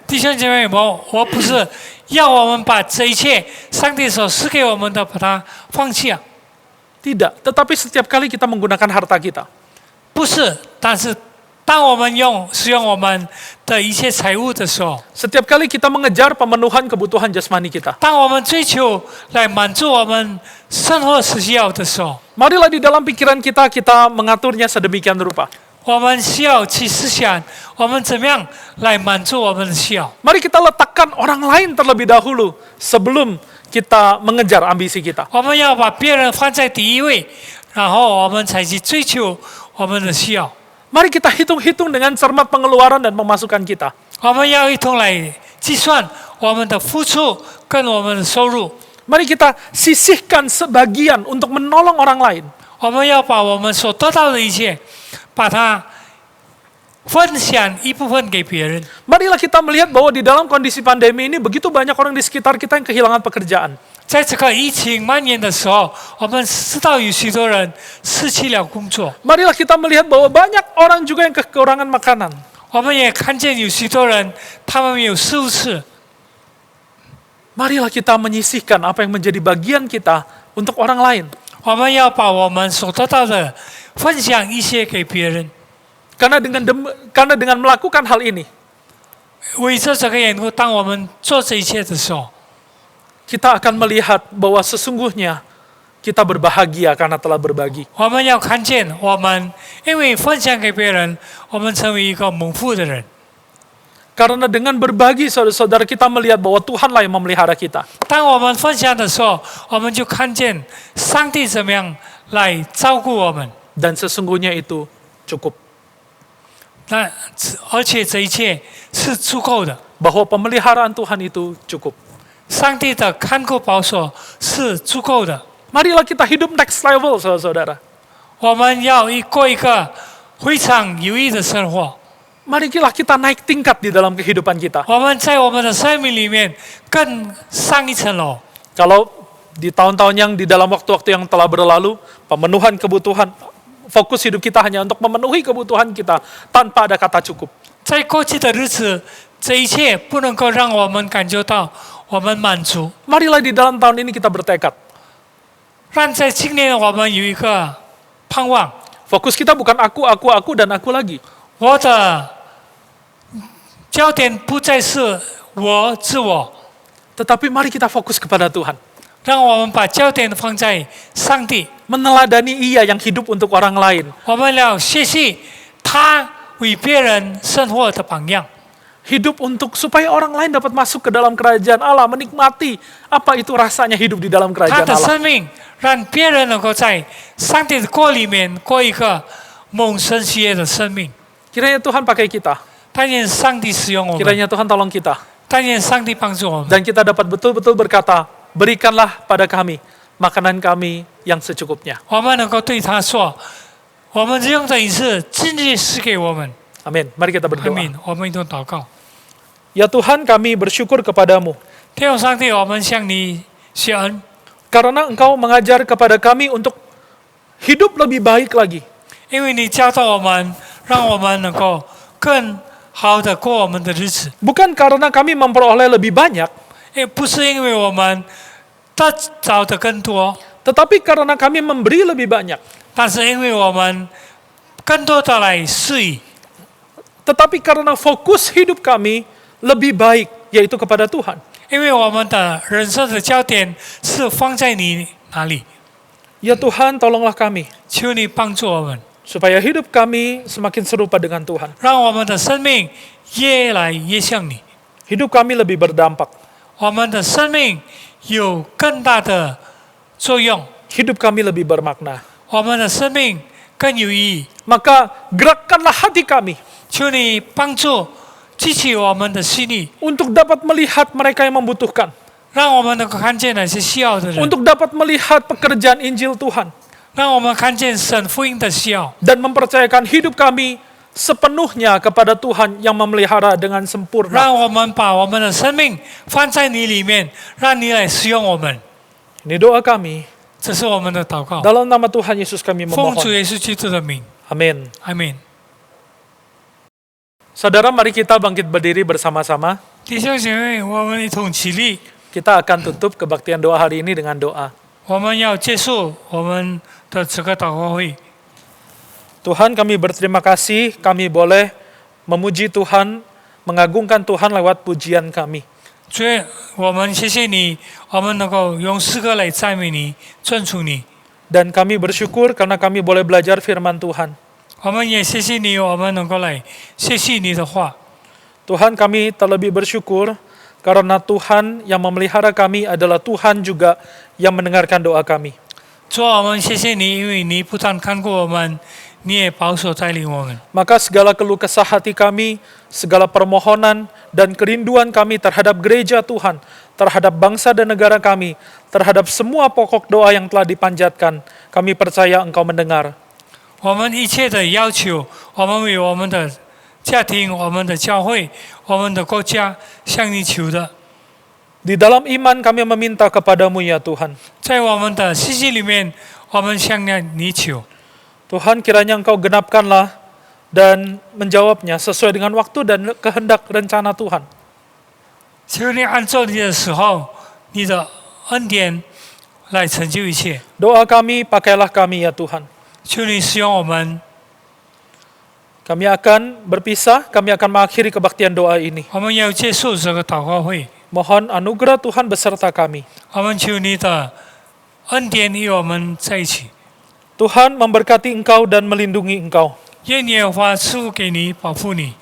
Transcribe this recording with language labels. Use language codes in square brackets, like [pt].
[zh] 弟兄姐妹们，我不是要我们把这一切上帝所赐给我们的把它放弃啊， [id] Tidak, tetapi setiap kali kita menggunakan harta kita, [zh] 不是。但是当我们使用我们的一切财物的时候， [id] setiap kali kita mengejar pemenuhan kebutuhan jasmani kita, [zh] 当我们追求来满足我们生活需要的时候， [id] marilah di dalam pikiran kita mengaturnya sedemikian rupa. [zh] 我们需要去思想，我们怎么样来满足我们的需要。 [id] Mari kita letakkan orang lain terlebih dahulu sebelum kita mengejar ambisi kita. [zh] 我们要把别人放在第一位，然后我们才去追求我们的需要。 [id] Mari kita hitung-hitung dengan cermat pengeluaran dan pemasukan kita. [zh] 我们要一同来计算我们的付出跟我们的收入。 [id] Mari kita sisihkan sebagian untuk menolong orang lain. [zh] 我们要把我们所得到的一切，把它分享一部分给别人。 [id] Marilah kita melihat bahwa di dalam kondisi pandemi ini begitu banyak orang di sekitar kita yang kehilangan pekerjaan. [zh] 在这个疫情蔓延的时候，我们知道有许多人失去了工作， [id] Marilah kita melihat bahwa banyak orang juga yang kekurangan makanan. [zh] 我们也看见有许多人他们没有食物吃。 [id] Marilah kita menyisihkan apa yang menjadi bagian kita untuk orang lain. [zh] 我们要把我们所得到的分享一些给别人。 [id] Karena dengan melakukan hal ini, [zh] 为着这个缘故，当我们做这一切的时候， [id] kita akan melihat bahwa sesungguhnya kita berbahagia karena telah berbagi. [zh] 我们要看见我们因为分享给别人，我们成为一个蒙福的人。 [id] Karena dengan berbagi, saudara-saudara, kita melihat bahwa Tuhanlah yang memelihara kita. [zh] 当我们分享的时候，我们就看见上帝怎么样来照顾我们。 [id] Dan sesungguhnya itu cukup. [zh] 那而且这一切是足够的。 [id] Bahwa pemeliharaan Tuhan itu cukup. [zh] 上帝的看顾保守是足够的。 [id] Marilah kita hidup [en] next level, [id] saudara-saudara. [zh] 我们要过一个非常有益的生活。 [id] marilah kita naik tingkat di dalam kehidupan kita. [zh] 我们在我们的生命里面更上一层楼。 [id] Kalau di tahun-tahun yang di dalam waktu-waktu yang telah berlalu, pemenuhan kebutuhan, fokus hidup kita hanya untuk memenuhi kebutuhan kita tanpa ada kata cukup. [zh] 在过去的日子，这一切不能够让我们感觉到我们满足。 [id] Marilah di dalam tahun ini kita bertekad. [zh] 让在今年我们有一个盼望， [id] Fokus kita bukan aku, dan aku lagi. [zh] 我的焦点不再是我自我， [id] Tetapi mari kita fokus kepada Tuhan. [zh] 让我们把焦点放在上帝。 [id] Meneladani Ia yang hidup untuk orang lain. [zh] 我们要学习他为别人生活的榜样， [id] Hidup untuk supaya orang lain dapat masuk ke dalam kerajaan Allah, menikmati apa itu rasanya hidup di dalam [zh] 他 [id] kerajaan [zh] 的 [id] Allah. [zh] 生命让别人能够在上帝的国里面过一个蒙神喜悦的生命。 [id] Kiranya Tuhan pakai kita. [zh] 但愿上帝使用我们， [id] Kiranya Tuhan tolong kita. [zh] 但愿上帝帮助我们， [id] Dan kita dapat betul-betul berkata, berikanlah pada kami makanan kami yang secukupnya. [zh] 我们能够对他说：“我们用的饮食今日赐给我们。 [id] Amin. Mari kita ” berdoa. [zh] 敏，我们一同祷告。 [id] Ya Tuhan, kami bersyukur kepadamu [zh] 天父上帝，我们向你谢恩， [id] karena Engkau mengajar kepada kami untuk hidup lebih baik lagi. [zh] 因为你教导我们，让我们能够更好的过我们的日子。 [id] Bukan karena kami memperoleh lebih banyak, [zh] 不是因为我们得着的更多， [id] tetapi karena kami memberi lebih banyak. [zh] 但是因为我们更多的来施予， [id] Tetapi karena fokus hidup kami lebih baik, yaitu kepada Tuhan. [zh] 因为我们的人生的焦点是放在你哪里。 [id] Ya Tuhan, tolonglah kami [zh] 求你帮助我们， [id] supaya hidup kami semakin serupa dengan Tuhan. [zh] 让我们的生命越来越像你， [id] Hidup kami lebih berdampak. [zh] 我们的生命有更大的作用， [id] Hidup kami lebih bermakna. [zh] 我们的生命更有意义。 [id] Maka gerakkanlah hati kami [zh] 求你帮助激起我们的心力， [id] untuk dapat melihat mereka yang membutuhkan. [zh] 让我们能够看见那些需要的人， [id] Untuk dapat melihat pekerjaan Injil Tuhan. [zh] 让我们看见神福音的需要， [id] Dan mempercayakan hidup kami sepenuhnya kepada Tuhan yang memelihara dengan sempurna. [zh] 让我们把我们的生命放在你里面，让你来使用我们。 [id] Ini doa kami. [zh] 这是我们的祷告， [id] Dalam nama Tuhan Yesus kami [zh] 奉主 [id] memohon. [zh] 耶稣基督的名， [id] Amin. [zh] 阿门。 [id] Saudara, mari kita bangkit berdiri bersama-sama. [zh] 弟兄姐妹，我们一同起立， [id] Kita akan tutup kebaktian doa hari ini dengan doa. [zh] 我们要结束我们的这个祷告会。 [id] Tuhan, kami berterima kasih kami boleh memuji Tuhan, mengagungkan Tuhan lewat pujian kami. [zh] 主，我们谢谢你，我们能够用诗歌来赞美你、尊崇你。 [id] Dan kami bersyukur karena kami boleh belajar firman Tuhan. [zh] 我们也谢谢你，我们能够来学习你的话。 [id] Tuhan, kami terlebih bersyukur karena Tuhan yang memelihara kami adalah Tuhan juga yang mendengarkan doa kami. [zh] 主啊，我们谢谢你，因为你不但看顾我们，你也保守带领我们。 [id] Maka segala keluh kesah hati kami, segala permohonan dan kerinduan kami terhadap gereja Tuhan, terhadap bangsa dan negara kami, terhadap semua pokok doa yang telah dipanjatkan, kami percaya Engkau mendengar. [zh] 我们一切的要求，我们为我们的家庭、我们的教会、我们的国家向你求的。 [id] Di dalam iman kami meminta kepadamu ya Tuhan. [zh] 在我们的信息里面，我们向你求。 [id] Tuhan, kiranya Engkau genapkanlah dan menjawabnya sesuai dengan waktu dan kehendak rencana Tuhan. [zh] 求你按照你的时候、你的恩典来成就一切。 [id] Doa kami, pakailah kami ya Tuhan. [zh] 求你使用我们， [id] Kami akan berpisah, kami akan mengakhiri kebaktian doa ini. [zh] 我们要结束这个祷告会。 [id] Mohon anugerah Tuhan beserta kami. [zh] 我们求你的恩典与我们在一起。 [id] Tuhan memberkati Engkau dan melindungi Engkau. [zh] 愿耶和华赐福给你，保护你。